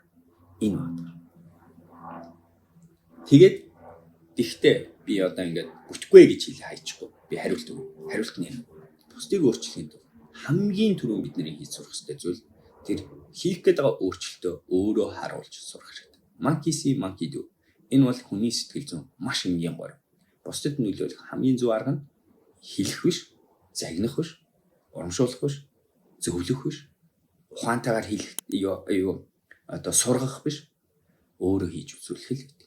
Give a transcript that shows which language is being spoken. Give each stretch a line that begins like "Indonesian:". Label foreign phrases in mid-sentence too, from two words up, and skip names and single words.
Mongolian: Энэ байна. Тэгээд тэгтээ би одоо ингээд бүтэхгүй гэж хэлээ хайчихгүй. Би хариулт өгнө. Хариулт нь юм. Бусдыг өөрчлөхийн тулд хамгийн түрүүн бидний хийж сурах ёстой зүйл тэр хийх гээд байгаа өөрчлөлтөө өөрөө харуулж сурах хэрэгтэй.
English: Monkey see, monkey do.
Mongolian: Энэ бол хүний сэтгэл зүйн маш энгийн гол. Бусдад нөлөөлөх хамгийн зөв арга нь хэлэх биш, загнах биш, урамшуулах биш, зөвлөх биш, ухаантайгаар хэлэх сургах биш, өөрөө хийж үзүүлэх л гэдэг.